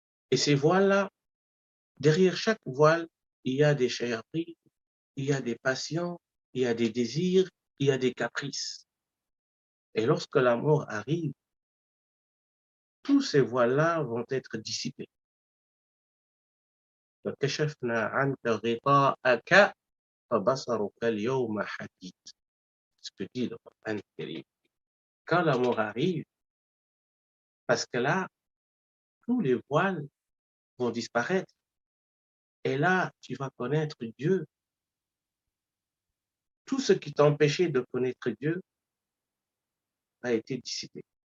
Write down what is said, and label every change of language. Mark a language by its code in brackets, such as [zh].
[fr] Et ces voiles-là, derrière chaque voile, il y a des shayatin, il y a des passions, il y a des désirs, il y a des caprices. Et lorsque la mort arrive, tous ces voiles-là vont être dissipés. [ar] فكشفنا عنك غطاءك فبصرك اليوم حديد. [fr] Ce que dit le Coran Karim. Quand la mort arrive, parce que là, tous les voiles vont disparaître. Et là, tu vas connaître Dieu. Tout ce qui t'empêchait de connaître Dieu a été dissipé.